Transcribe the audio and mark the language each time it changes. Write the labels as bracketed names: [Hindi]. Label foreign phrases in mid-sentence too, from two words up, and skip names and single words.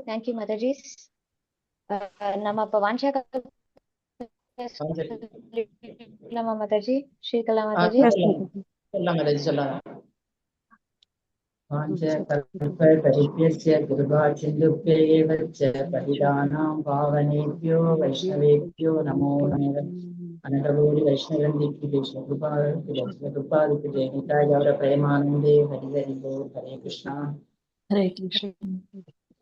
[Tamil] தேங்க்யூ மாதாஜி. நம்ம அப்ப வாஞ்சா மாதாஜி ஸ்ரீகலா மாதாஜி சொல்லலாம் மாதாஜி, சொல்லலாம். [Sanskrit] கிருபாசிந்துभ्येव च पतितानां पावनेभ्यो वैष्णवेभ्यो नमो नमः. [Hindi] अनंतकोटि वैष्णववृंद की कृपा जय निताय गौर प्रेमानंदे हरि हरि बोल. हरे कृष्णा. हरे कृष्ण.